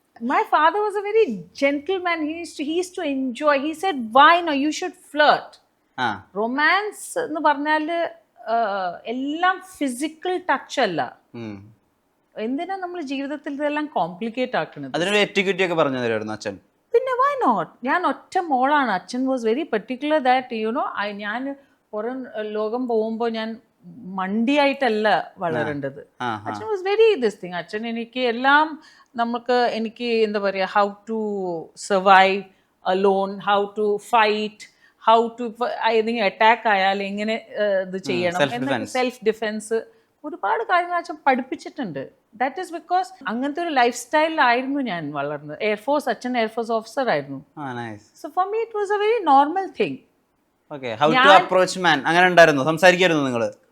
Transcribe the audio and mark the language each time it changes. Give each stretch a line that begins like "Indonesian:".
English: My father was a very gentleman. He used to enjoy. He said, "Why no? You should flirt."
Malayalam: Romance എന്ന് പറഞ്ഞാൽ എല്ലാം physical touch അല്ല. എന്തിനാ നമ്മൾ ജീവിതത്തിൽ ഇതെല്ലാം കോംപ്ലിക്കേറ്റ് ആക്കുന്നത്? അതിനൊരു എറ്റിക്യൂറ്റി ഒക്കെ പറഞ്ഞു തരുമായിരുന്നു അച്ഛൻ. പിന്നെ
English: Why not?
Malayalam: ഞാൻ ഒറ്റ മോളാണ്. അച്ഛൻ
English: was very particular that you know,
Malayalam: ഞാൻ പുറം ലോകം പോകുമ്പോൾ ഞാൻ മണ്ടിയായിട്ടല്ല വളരേണ്ടത്. അച്ഛൻ
English: Was very this thing.
Malayalam: അച്ഛൻ എനിക്ക് എല്ലാം എനിക്ക് എന്താ പറയുക,
English: how to survive alone, how to
Malayalam: fight, how to ഏതെങ്കിലും അറ്റാക്ക് ആയാൽ എങ്ങനെ ഇത് ചെയ്യണം, സെൽഫ് ഡിഫെൻസ്, ഒരുപാട് കാര്യങ്ങൾ അച്ഛൻ പഠിപ്പിച്ചിട്ടുണ്ട്.
English: that is because
Malayalam: അങ്ങനത്തെ ഒരു ലൈഫ് സ്റ്റൈലിലായിരുന്നു ഞാൻ വളർന്നത്. എയർഫോഴ്സ്, അച്ഛൻ എയർഫോഴ്സ് ഓഫീസർ ആയിരുന്നു.
English: So for me it was a very normal thing. Okay, how to approach man
Malayalam: അങ്ങനെ ഉണ്ടായിരുന്നു, സംസാരിക്കായിരുന്നു നിങ്ങൾ?